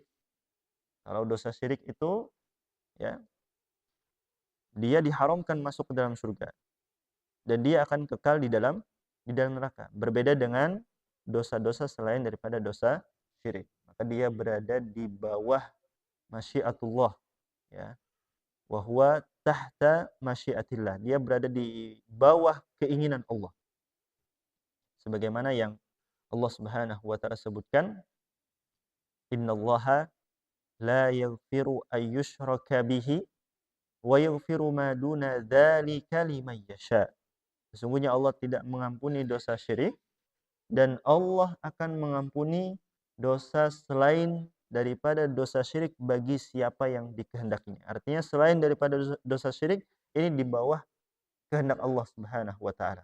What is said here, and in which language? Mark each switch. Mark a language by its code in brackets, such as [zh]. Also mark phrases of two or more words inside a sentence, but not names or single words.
[id] Kalau dosa syirik itu, ya, dia diharamkan masuk ke dalam surga dan dia akan kekal di dalam neraka. Berbeda dengan dosa-dosa selain daripada dosa syirik. Maka dia berada di bawah masyiatullah, ya. [ar] وهو تحت مشيئة الله. [id] Dia berada di bawah keinginan Allah. Sebagaimana yang Allah [ar] سبحانه وتعالى [id] sebutkan, [ar] إن الله لا يغفر أن يشرك به ويغفر ما دون ذلك لمن يشاء. [id] Sesungguhnya Allah tidak mengampuni dosa syirik dan Allah akan mengampuni dosa selain daripada dosa syirik bagi siapa yang dikehendakinya. Artinya selain daripada dosa syirik ini di bawah kehendak Allah [ar] سبحانه وتعالى.